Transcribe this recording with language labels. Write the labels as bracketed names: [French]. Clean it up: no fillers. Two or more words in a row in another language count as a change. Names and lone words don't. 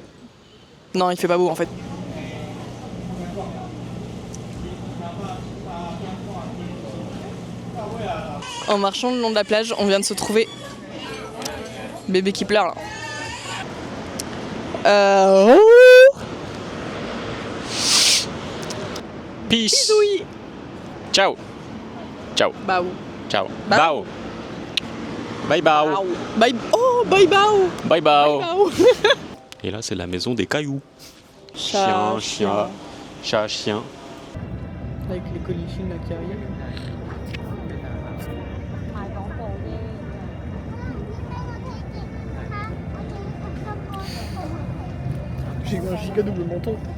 [French] Non, il fait pas beau en fait. En marchant le long de la plage, on vient de se trouver bébé qui pleure là. Peace. Bisouilles. Ciao. Ciao. Bao. Ciao. Bao. Bao. Bye bao. Bye. Oh, bye bao. Bye bao. Bao. Et là, c'est la maison des cailloux. Chat, Chien. Chat, chien. Avec les colichines là qui arrivent. J'ai un giga double menton.